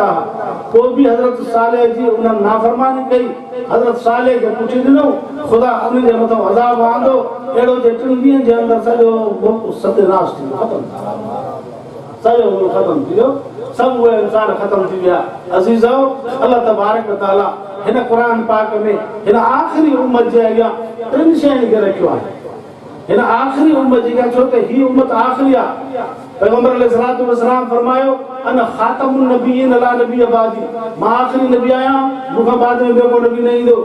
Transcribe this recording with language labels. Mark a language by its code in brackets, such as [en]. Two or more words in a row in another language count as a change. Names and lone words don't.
[sd] पोइ बि हज़रत सालेह जी उन्हनि नाफ़रमानी कई, हज़रत सालेह खे पुछी ॾिनो, ख़ुदा उन जे मथां अज़ाब आंदो, अहिड़ो जे 3 ॾींहंनि जे अंदरि सॼो मुल्क सत्यनाश थी वियो, ख़तमु, सॼो मुल्क ख़तमु थी वियो, सभु उहे इंसान ख़तमु थी विया। अज़ीज़ो, [ar] الله تبارك وتعالى [sd] हिन क़ुरान पाक में हिन आख़िरी उम्मत जे अॻियां 3 शयुनि खे रखियो आहे। हिन आख़िरी उम्मत जी छो त हीअ उम्मत आख़िरी आहे। पैगंबर [ar] عليه الصلاة والسلام [sd] फरमायो, [ar] أنا خاتم النبيين لا نبي بعدي, [sd] मां आख़िरी नबी आहियां, मूंखां बाद में ॿियो को नबी न ईंदो।